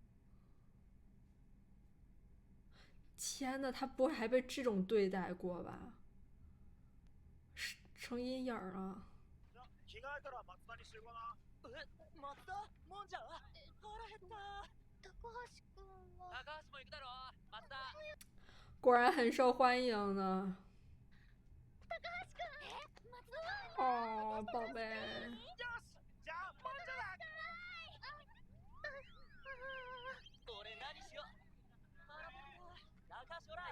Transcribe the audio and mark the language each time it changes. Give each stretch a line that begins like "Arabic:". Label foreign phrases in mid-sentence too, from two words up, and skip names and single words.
Chinese: 天呐，他不会还被这种对待过吧？成阴影了。
Japanese: 着替えたら松田に集合な。え、松田？もんじゃ？腹減った。高橋くんは。高橋も行くだろ、松田。
Chinese: 果然很受欢迎呢。
Japanese: 高橋くん。松
Chinese: 田。哦，宝贝。
Japanese: よし、じゃあもんじゃだ。これ何しよう。高橋ほら。